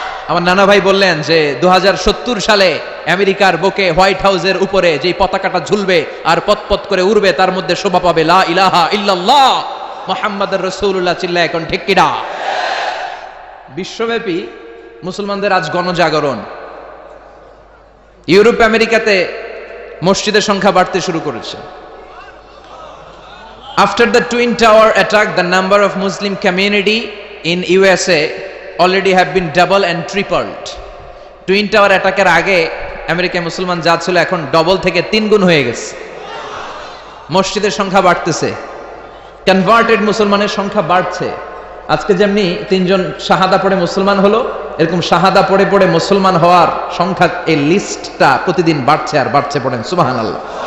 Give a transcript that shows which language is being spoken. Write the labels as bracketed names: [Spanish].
[Bangla] আমার নানা ভাই বললেন যে 2070 সালে আমেরিকার বুকে হোয়াইট হাউসের উপরে যে পতাকাটা ঝুলবে আর পতপত করে উড়বে, তার মধ্যে শোভা পাবে [Arabic] লা ইলাহা ইল্লাল্লাহ মুহাম্মাদুর রাসূলুল্লাহ। [Bangla] চিল্লায় এখন ঠিক কিনা? বিশ্বব্যাপী মুসলমানদের আজ গণজাগরণ। ইউরোপ আমেরিকাতে মসজিদের সংখ্যা বাড়তে শুরু করেছে। [English] After the Twin Tower attack, the number of Muslim community in USA already have been double and tripled. [Bangla] Twin Tower অ্যাটাকের আগে আমেরিকায় মুসলমান যা ছিল এখন ডবল থেকে 3 গুণ হয়ে গেছে। মসজিদের সংখ্যা বাড়তেছে, কনভার্টেড মুসলমানের সংখ্যা বাড়ছে। আজকে যেমনি 3 জন শাহাদা পড়ে মুসলমান হলো, এরকম শাহাদা পড়ে পড়ে মুসলমান হওয়ার সংখ্যা, এই লিস্টটা প্রতিদিন বাড়ছে আর বাড়ছে। পড়েন সুবহানাল্লাহ।